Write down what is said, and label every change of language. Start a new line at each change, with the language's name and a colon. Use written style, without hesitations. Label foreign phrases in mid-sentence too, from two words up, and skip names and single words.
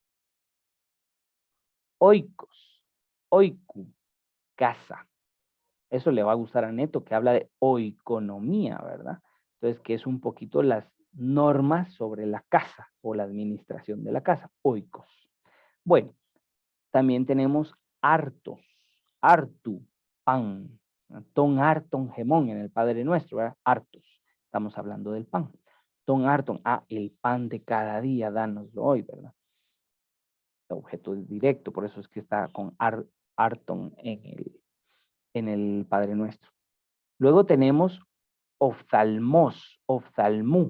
Greek: Oikos, oiku,
Spanish: casa. Eso le va a gustar a Neto, que habla de oikonomía, ¿verdad? Entonces, que es un poquito las normas sobre la casa o la administración de la casa, oikos. Bueno, también tenemos
Greek: hartos, hartu,
Spanish: pan,
Greek: ton harton gemón
Spanish: en el Padre Nuestro, ¿verdad? Hartos, estamos hablando del pan.
Greek: Ton harton,
Spanish: el pan de cada día, dánoslo hoy, ¿verdad? Objeto directo, por eso es que está con harton en el Padre Nuestro. Luego tenemos
Greek: oftalmos, oftalmú.